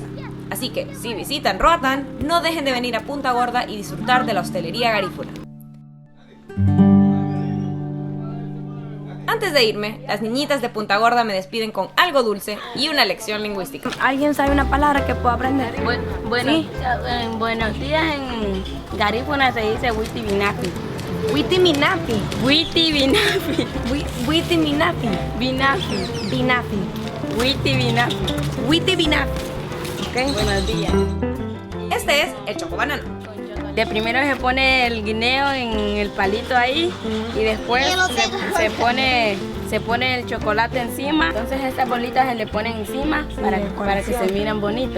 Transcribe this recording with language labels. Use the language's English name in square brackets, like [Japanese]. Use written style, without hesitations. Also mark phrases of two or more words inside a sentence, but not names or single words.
[Spanish] Así que, si visitan Roatán, no dejen de venir a Punta Gorda y disfrutar de la hostelería garífuna. Antes de irme, las niñitas de Punta Gorda me despiden con algo dulce y una lección lingüística. ¿Alguien sabe una palabra que pueda aprender? Buenos días en Garífuna se dice [Garifuna] Witi Binafi. Witiminafi. Witi Binafi. Witiminafi. Binafi. Binafi. Witi Binafi. Witibinafi. [Spanish] ¿Ok? Buenos días. Este es el chocobanano. De primero se pone el guineo en el palito ahí y después se pone el chocolate encima. Entonces estas bolitas se le ponen encima para que se miren bonitos.